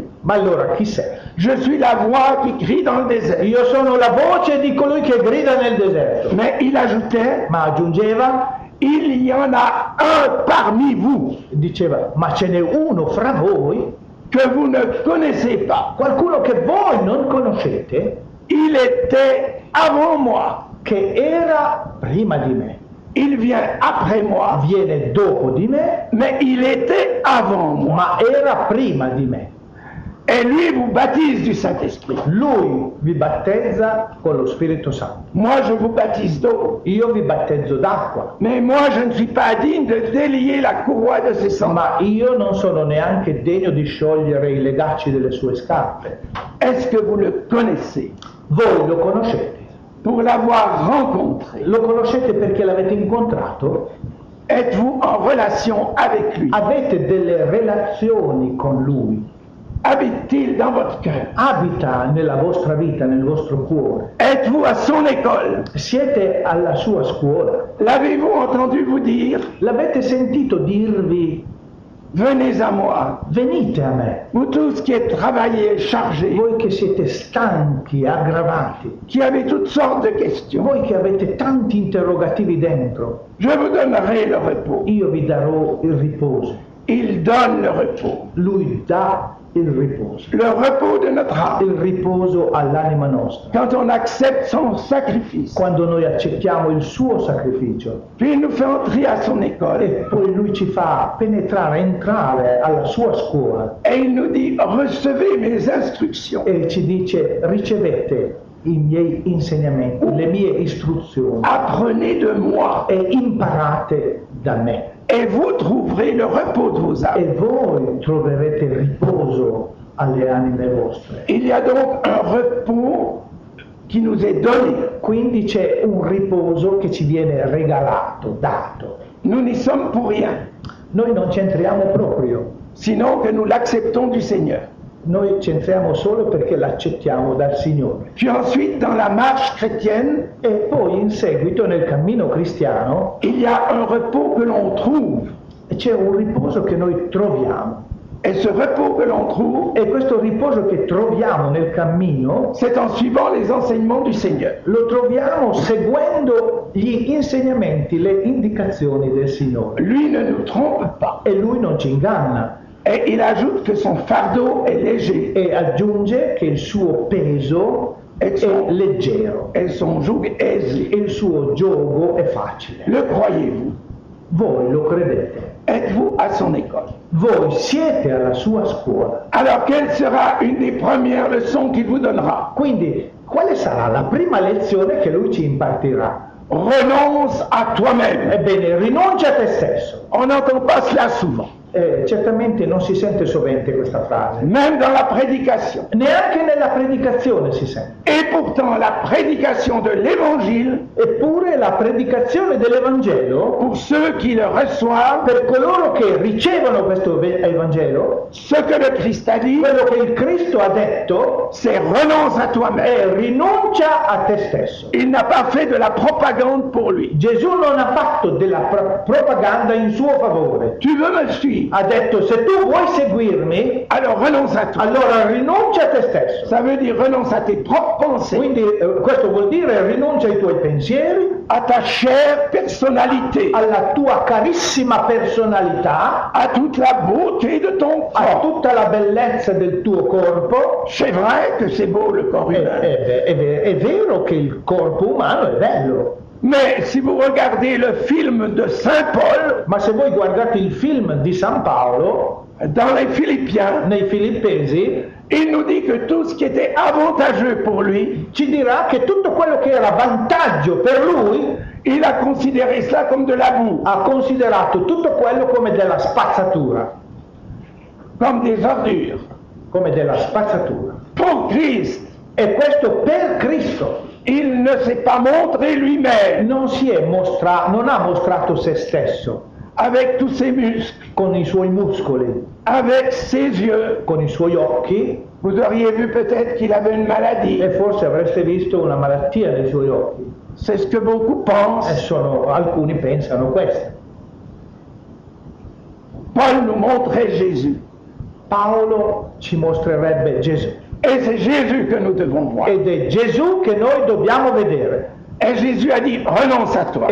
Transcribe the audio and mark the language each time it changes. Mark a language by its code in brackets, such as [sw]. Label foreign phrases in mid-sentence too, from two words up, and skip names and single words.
[it] Ma allora chi sei? [fr] Je suis la voix qui crie dans le désert. [it] Io sono la voce di colui che grida nel deserto. [fr] Mais il ajoutait, [it] Ma aggiungeva, [fr] il y en a un parmi vous [it] diceva, ma ce n'è uno fra voi, [fr] que vous ne connaissez pas. [it] qualcuno che voi non conoscete, [fr] Il était avant moi. [it] che era prima di me. [fr] Il vient après moi, [it] Viene dopo di me, [fr] mais il était avant moi. [it] ma era prima di me. [fr] Et lui vous baptise du Saint-Esprit. [it] Lui vi battezza con lo Spirito Santo. [fr] Moi, je vous baptise d'eau. [it] Io vi battezzo d'acqua, [fr] Mais moi, je ne suis pas digne de délier la courroie de ses sandales. [it] ma io non sono neanche degno di sciogliere i legacci delle sue scarpe. [fr] Est-ce que vous le connaissez? [it] Voi lo conoscete? [fr] Pour l'avoir rencontré, [it] Lo conoscete perché l'avete incontrato? [fr] êtes-vous en relation avec lui? [it] Avete delle relazioni con lui? [fr] habite-t-il dans votre cœur? [it] Abita nella vostra vita, nel vostro cuore? [fr] Êtes-vous à son école? [it] Siete alla sua scuola? [fr] L'avez-vous entendu vous dire, [it] L'avete sentito dirvi: [fr] venez à moi, [it] venite a me, [fr] vous tous qui êtes travaillés et chargés, [it] voi che siete stanchi, aggravati, [fr] qui avez toutes sortes de questions, [it] voi che avete tanti interrogativi dentro, [fr] je vous donnerai le repos. [it] io vi darò il riposo. [fr] Il donne le repos, [it] Lui dà il riposo, [fr] le repos de notre âme. [it] il riposo all'anima nostra. [fr] Quand on accepte son sacrifice, [it] Quando noi accettiamo il suo sacrificio [fr] puis il nous fait entrer à son [it] e [fr] école, [it] poi lui ci fa penetrare, entrare alla sua scuola [fr] et il nous dit, recevez mes instructions, [it] e ci dice: ricevete i miei insegnamenti, le mie istruzioni [fr] apprenez de moi, [it] e imparate da me [fr] et vous trouverez le repos de vos [it] e [fr] âmes. [it] voi troverete riposo alle anime vostre. [fr] Il y a donc un repos qui nous est donné. [it] Quindi c'è un riposo che ci viene regalato, dato. [fr] Nous n'y sommes pour rien, [it] Noi non c'entriamo proprio, [fr] sinon que nous l'acceptons du Seigneur. [it] noi c'entriamo solo perché l'accettiamo dal Signore. [fr] Puis ensuite, dans la marche chrétienne, [it] E poi in seguito nel cammino cristiano [fr] il y a un repos que l'on trouve. [it] c'è un riposo che noi troviamo. [fr] Et ce repos que l'on trouve, [it] E questo riposo che troviamo nel cammino [fr] c'est en suivant les enseignements du Seigneur. [it] lo troviamo seguendo gli insegnamenti, le indicazioni del Signore. [fr] Lui ne nous trompe pas. [it] E Lui non ci inganna [fr] Et il ajoute que son fardeau est léger [it] e aggiunge che il suo peso è leggero [fr] et son joug aisé. [it] e il suo giogo è facile. [fr] Le croyez-vous? [it] Voi lo credete? [fr] Êtes-vous à son école? [it] Voi siete alla sua scuola. [fr] Alors quelle sera une des premières leçons qu'il vous donnera? [it] Quindi quale sarà la prima lezione che Lui ci impartirà? [fr] Renonce à toi-même. [it] Ebbene, rinuncia a te stesso. [fr] On n'entend pas cela souvent. [it] Certamente non si sente sovente questa frase, [fr] Même dans la prédication. [it] neanche nella predicazione si sente. [fr] Et pourtant, la prédication de l'évangile, [it] Eppure la predicazione dell'Evangelo, [fr] pour ceux qui le reçoivent, [it] per coloro che ricevono questo Evangelo, [fr] ce que le Christ a dit, [it] quello che il Cristo ha detto [fr] c'est renonce à toi-même. [it] è rinuncia a te stesso. [fr] Il n'a pas fait de la propagande pour lui. [it] Gesù non ha fatto della propaganda in suo favore. [fr] Tu veux me suivre? [it] Ha detto: se tu vuoi seguirmi, [fr] Alors renonce à toi. [it] allora rinuncia a te stesso. [fr] Ça veut dire renonce à tes propres pensées, [it] Quindi questo vuol dire rinuncia ai tuoi pensieri, [fr] à ta chère personnalité, [it] alla tua carissima personalità, [fr] à toute la beauté de ton [it] a [fr] corps. [it] tutta la bellezza del tuo corpo. [fr] C'est vrai que c'est beau le corps humain. [it] È vero che il corpo umano è bello, [fr] Mais si vous regardez le film de Saint Paul, [it] ma se voi guardate il film di San Paolo, [fr] dans les Philippiens, [it] nei Filippesi, [fr] il nous dit que tout ce qui était avantageux pour lui, [it] ci dirà che tutto quello che era vantaggio per lui, [fr] il a considéré cela comme de la boue, [it] ha considerato tutto quello come della spazzatura, [fr] comme des ordures. [it] come della spazzatura. [fr] Pour Christ, [it] E questo per Cristo. [fr] il ne s'est pas montré lui-même [it] Non ha mostrato se stesso [fr] avec tous ses muscles, [it] con i suoi muscoli, [fr] avec ses yeux. [it] con i suoi occhi, [fr] Vous auriez vu peut-être qu'il avait une maladie. [it] e forse avreste visto una malattia nei suoi occhi. [fr] C'est ce que beaucoup [it] E [fr] pensent. [it] alcuni pensano questo. [fr] Paul nous montrait Jésus. [it] Paolo ci mostrerebbe Gesù. [fr] Et c'est Jésus que nous devons voir. [it] Ed è Gesù che noi dobbiamo vedere. [fr] Et Jésus a dit, renonce à toi.